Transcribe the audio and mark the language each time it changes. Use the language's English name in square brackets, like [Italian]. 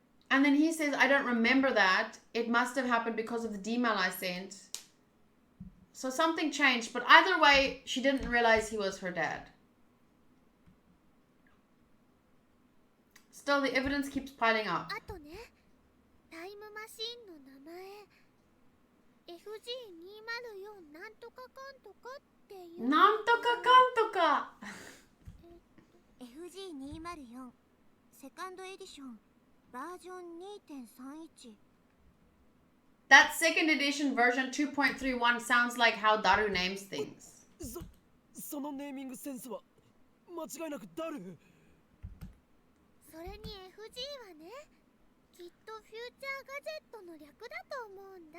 [English] And then he says, I don't remember that. It must have happened because of the email I sent. So something changed. But either way, she didn't realize he was her dad. Still, the evidence keeps piling up. [Japanese] あとね、タイムマシンの名前 FG204 なんとかかんとかっていうなんとかかんとか。 FG204 セカンドエディションバージョン 2.31 [English] That second edition version 2.31 sounds like how Daru names things. [Japanese] そのネーミングセンスは間違いなくダル。それに FG はね、きっとフューチャーガジェットの略だと思うんだ。